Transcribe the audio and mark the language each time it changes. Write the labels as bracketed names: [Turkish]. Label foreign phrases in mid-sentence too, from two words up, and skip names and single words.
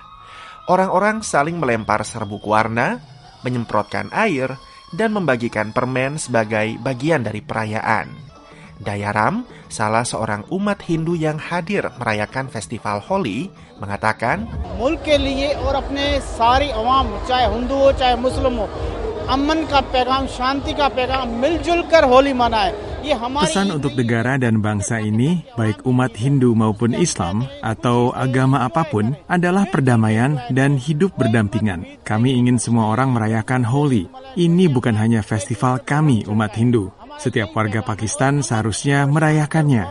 [Indonesian] Orang-orang saling melempar serbuk warna, menyemprotkan air, dan membagikan permen sebagai bagian dari perayaan. Dayaram, salah seorang umat Hindu yang hadir merayakan festival Holi, mengatakan, [Urdu] "ملک کے لیے اور اپنے ساری عوام، چاہے ہندو ہو، چاہے مسلم ہو، امن کا پیغام، شانتی کا پیغام، مل جل کر ہولی منائے." [Indonesian] Pesan untuk negara dan bangsa ini, baik umat Hindu maupun Islam atau agama apapun, adalah perdamaian dan hidup berdampingan. Kami ingin semua orang merayakan Holi. Ini bukan hanya festival kami, umat Hindu. Setiap warga Pakistan seharusnya merayakannya.